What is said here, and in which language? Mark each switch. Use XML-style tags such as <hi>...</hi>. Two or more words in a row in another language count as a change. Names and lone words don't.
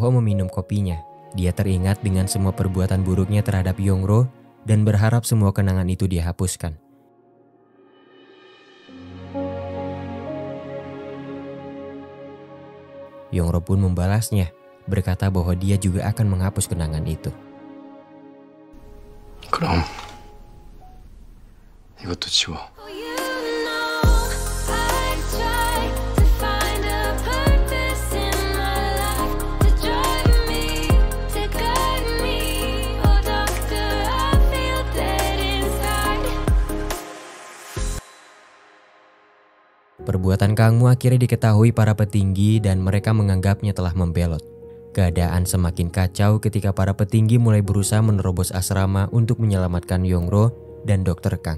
<id>Suho meminum kopinya, Dia teringat dengan semua perbuatan buruknya terhadap Yongro dan berharap semua kenangan itu dihapuskan. Yongro pun membalasnya, berkata bahwa dia juga akan menghapus kenangan itu.</id> <ko>그럼 이것도 지워.</ko> <en>You know I try to find a purpose in my life to drive me, to guide me. Oh doctor, I feel dead inside.</en> <id>Perbuatan Kangmu akhirnya diketahui para petinggi dan mereka menganggapnya telah membelot. Keadaan semakin kacau ketika para petinggi mulai berusaha menerobos asrama untuk menyelamatkan Yongro dan Dr. Kang.</id>